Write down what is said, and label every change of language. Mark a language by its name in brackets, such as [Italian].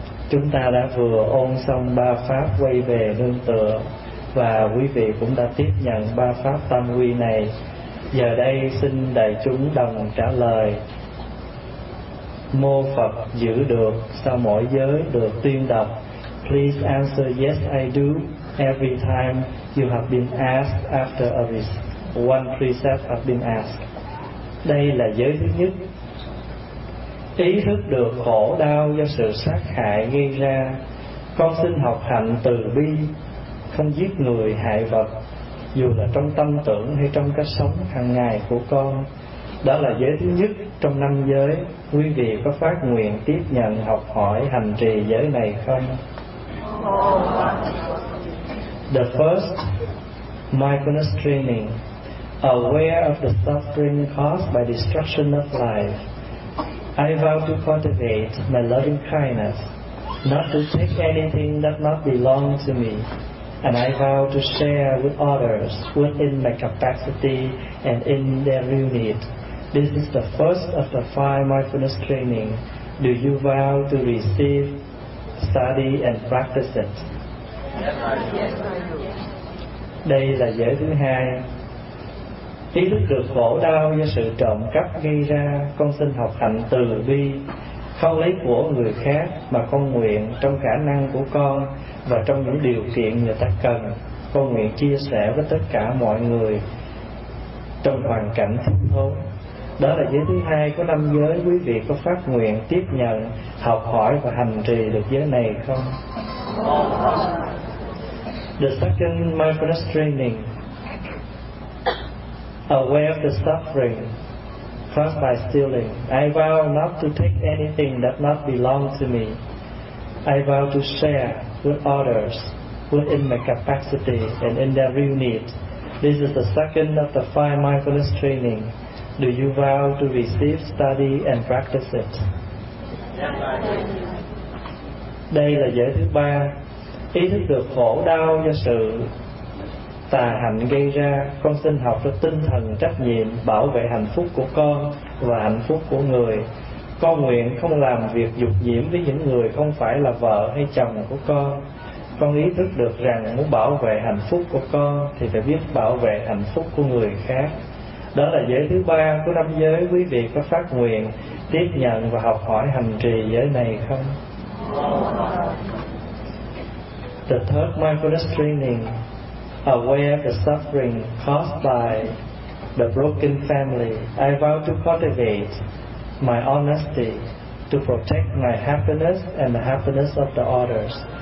[Vietnamese] Chúng ta đã vừa ôn xong ba pháp quay về nương tựa và quý vị cũng đã tiếp nhận ba pháp tam quy này. Giờ đây xin đại chúng đồng trả lời: Mô Phật giữ được sau mỗi giới được tuyên đọc. [English] Please answer yes I do every time you have been asked after a one precept have been asked. [Vietnamese] Đây là giới thứ nhất. Ý thức được khổ đau do sự sát hại gây ra, con xin học hạnh từ bi, không giết người hại vật, dù là trong tâm tưởng hay trong cách sống hàng ngày của con. Đó là giới thứ nhất trong năm giới. Quý vị có phát nguyện tiếp nhận học hỏi hành trì giới này không? [English] The first mindfulness training: aware of the suffering caused by destruction of life. I vow to cultivate my loving kindness, not to take anything that not belong to me, and I vow to share with others within my capacity and in their real need. This is the first of the five mindfulness training. Do you vow to receive, study and practice it? [Vietnamese] Đây là giới thứ hai. Ý thức được khổ đau do sự trộm cắp gây ra, con xin học hạnh từ bi, không lấy của người khác, mà con nguyện trong khả năng của con và trong những điều kiện người ta cần, con nguyện chia sẻ với tất cả mọi người trong hoàn cảnh thiếu thốn. Đó là giới thứ hai của năm giới. Quý vị có phát nguyện tiếp nhận học hỏi và hành trì được giới này không? [English] The second mindfulness training, aware of the suffering caused by stealing. I vow not to take anything that not belong to me. I vow to share with others within my capacity and in their real need. This is the second of the five mindfulness training. Do you vow to receive, study and practice it? [Vietnamese] Đây là giới thứ ba, ý thức được khổ đau do sự tà hạnh gây ra. Con xin học được tinh thần trách nhiệm bảo vệ hạnh phúc của con và hạnh phúc của người. Con nguyện không làm việc dục nhiễm với những người không phải là vợ hay chồng của con. Con ý thức được rằng muốn bảo vệ hạnh phúc của con thì phải biết bảo vệ hạnh phúc của người khác. Đó là giới thứ ba của năm giới. Quý vị có phát nguyện tiếp nhận và học hỏi hành trì giới này không? [English] The third mindfulness training, aware of the suffering caused by the broken family. I vow to cultivate my honesty to protect my happiness and the happiness of the others.